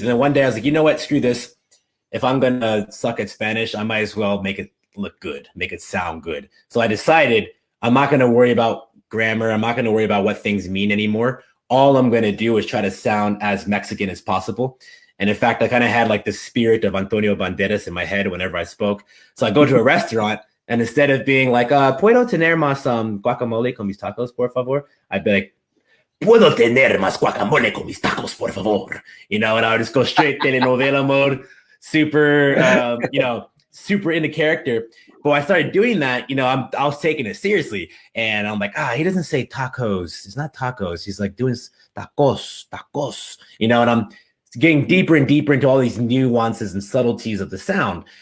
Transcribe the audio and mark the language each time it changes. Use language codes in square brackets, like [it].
[en] And then one day I was like, you know what? Screw this. If I'm going to suck at Spanish, I might as well make it look good, make it sound good. So I decided I'm not going to worry about grammar. I'm not going to worry about what things mean anymore. All I'm going to do is try to sound as Mexican as possible. And in fact, I kind of had like the spirit of Antonio Banderas in my head whenever I spoke. So I go to a restaurant and instead of being like, [es] ¿puedo tener más guacamole con mis tacos, por favor? [en] I'd be like, [es] ¿puedo tener más guacamole con mis tacos, por favor? [en] And I would just go straight telenovela mode, super, super into character. But when I started doing that, I was taking it seriously. And I'm like, he doesn't say tacos. It's not tacos. He's like doing tacos, and I'm getting deeper and deeper into all these nuances and subtleties of the sound.